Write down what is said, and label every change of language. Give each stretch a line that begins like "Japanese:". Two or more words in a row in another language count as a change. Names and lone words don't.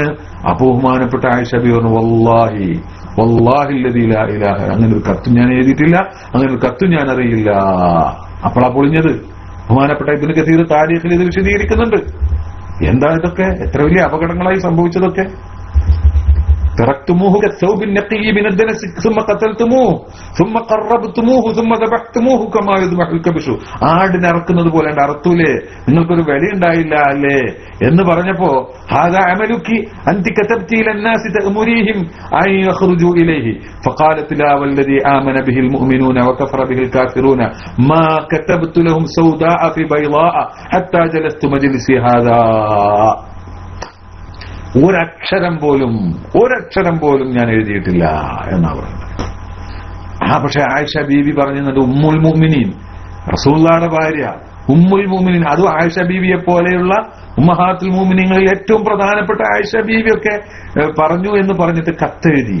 Malayalam: അപ്പൊ ബഹുമാനപ്പെട്ട ആയിഷ ബീവി പറഞ്ഞു,
Arabic: والله والله الذي لا إله,
Malayalam: അങ്ങനെ ഒരു കത്തും ഞാൻ എഴുതിയിട്ടില്ല, അങ്ങനെ ഒരു കത്തും ഞാൻ അറിയില്ല. അപ്പോഴാ പൊളിഞ്ഞത്. ബഹുമാനപ്പെട്ട ഇബ്നു കസീർ താരീഖിൽ ഇത് വിശദീകരിക്കുന്നുണ്ട്. എന്താ ഇതൊക്കെ? എത്ര വലിയ അപകടങ്ങളായി സംഭവിച്ചതൊക്കെ.
Arabic: تركتموه كالثوب النقي من الدنس ثم قتلتموه ثم قربتموه ثم ذبحتموه كما يذبح الكبش.
Malayalam: ആടിനെ അറക്കുന്നത് പോലെ അറുത്തൂലേ, നിങ്ങൾക്കൊരു വിലയുണ്ടായില്ല അല്ലേ എന്ന് പറഞ്ഞപ്പോ
Arabic: هذا عملك أنت كتبت إلى الناس تأمريهم أن يخرجوا إليه فقالت لا والذي آمن به المؤمنون وكفر به الكافرون ما كتبت لهم سوداء في بيضاء حتى جلست مجلسي هذا.
Malayalam: ഒരക്ഷരം പോലും ഞാൻ എഴുതിയിട്ടില്ല എന്നാ പറയുന്നത്. പക്ഷെ ആയിഷ ബീവി പറഞ്ഞത്
Arabic: أم المؤمنين,
Malayalam: റസൂലുള്ളാഹിയുടെ ഭാര്യ
Arabic: أم المؤمنين,
Malayalam: അതും ആയിഷ ബീവിയെ പോലെയുള്ള ഉമ്മഹാത്തുൽ മുഅ്മിനീങ്ങളിൽ ഏറ്റവും പ്രധാനപ്പെട്ട ആയിഷ ബീവിയൊക്കെ പറഞ്ഞു എന്ന് പറഞ്ഞിട്ട് കത്തെഴുതി.